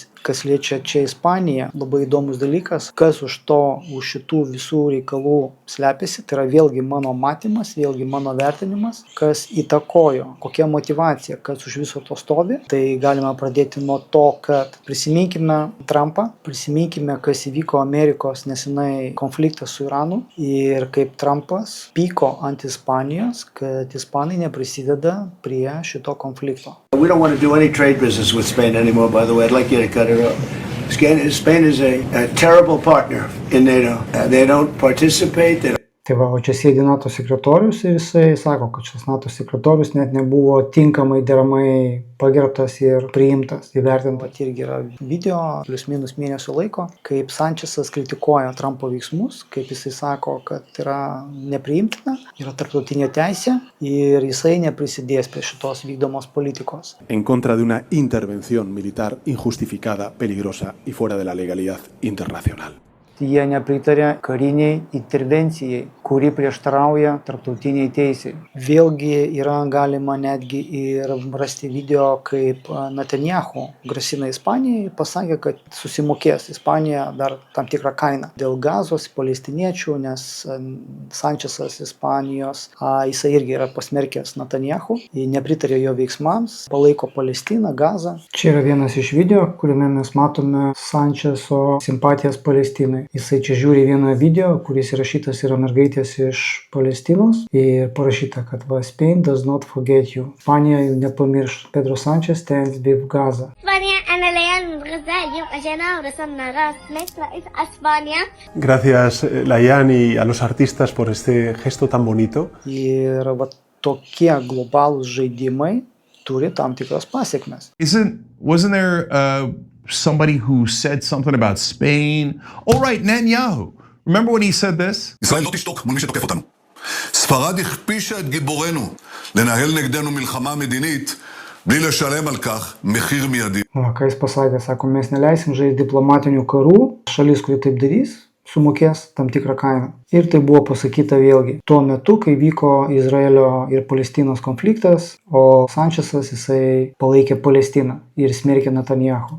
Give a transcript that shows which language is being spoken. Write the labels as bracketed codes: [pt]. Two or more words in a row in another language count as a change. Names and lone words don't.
[lt] Kas liečia čia Ispaniją, labai įdomus dalykas, kas už šitų visų reikalų slepiasi, tai yra vėlgi mano matymas, vėlgi mano vertinimas, kas įtakojo, kokia motyvacija, kas už viso to stovi. Tai galima pradėti nuo to, kad prisiminkime Trumpą, prisiminkime, kas įvyko Amerikos nesenai konfliktas su Iranu ir kaip Trumpas pyko ant Ispanijos, kad Ispanai neprisideda prie šito konflikto. [en] We don't want to do any trade business with Spain anymore, by the way. I'd like you to cut it off. Spain is a terrible partner in NATO. They don't participate. [lt] Tai o čia sėdi NATO sekretorius ir jisai sako, kad šis NATO sekretorius net nebuvo tinkamai, deramai pagerbtas ir priimtas, įvertintas. Irgi yra video, plius minus mėnesio laiko, kaip Sančesas kritikuoja Trumpo veiksmus, kaip jisai sako, kad yra nepriimtina, yra tarptautinė teisė ir jisai neprisidės prie šitos vykdomos politikos. [es] En contra de una intervención militar injustificada, peligrosa y fuera de la legalidad internacional. [lt] Jie nepritarė kariniai intervencijai, kuri prieštarauja tarptautiniai teisei. Vėlgi yra galima netgi ir rasti video, kaip Netanyahu grasina Ispanijai, pasakė, kad susimokės Ispanija dar tam tikrą kainą dėl Gazos palestiniečių, nes Sančesas Ispanijos, jisai irgi yra pasmerkęs Netanyahu, nepritarė jo veiksmams, palaiko Palestiną, Gazą. Čia yra vienas iš video, kuriame mes matome Sančeso simpatijas Palestinai. Jisai čia žiūri vieną video, kuris įrašytas yra mergaitės iš Palestinos ir parašyta, kad [en] Spain does not forget you. [lt] Ispanija nepamirš. [en] Pedro Sánchez stands with Gaza. [es] Gracias, Layan, y a los artistas por este gesto tan bonito. [lt] Ir tokie globalūs žaidimai turi tam tikras pasiekmes. [en] Wasn't there somebody who said something about Spain? All right, Netanyahu. Remember when he said this? [he] ישראל לא תשתוק מול מי שתוקף אותנו. ספרד הכפישה את גיבורנו לנהל נגדנו מלחמה מדינית bli לשלם על כך מחיר מיידי. [lt] Ką jis pasakė, sako, mes neleisim žaisti diplomatinių karų, šalis, kuri taip darys, sumokės tam tikrą kainą. Ir tai buvo pasakyta vėlgi tuo metu, kai vyko Izraelio ir Palestinos konfliktas, o Sančesas jisai palaikė Palestiną ir smerkė Netanyahu.